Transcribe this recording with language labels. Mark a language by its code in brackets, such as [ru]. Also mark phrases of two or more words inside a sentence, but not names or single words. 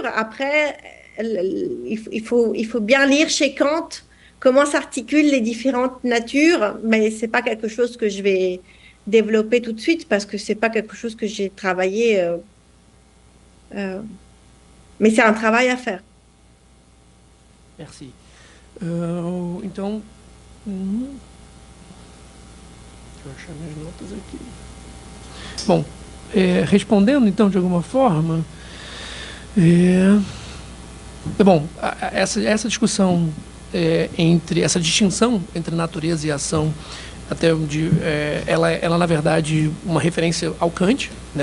[fr] Après, il faut bien lire chez Kant comment s'articulent les différentes natures, mais c'est pas quelque chose que je vais développer tout de suite parce que c'est pas quelque chose que j'ai travaillé. Euh, mais c'est un travail à faire. Merci. [pt] Então, deixa eu achar minhas notas aqui. Bom, respondendo então de alguma forma, bom, essa discussão entre essa distinção entre natureza e ação, até onde ela na verdade uma referência ao Kant, né?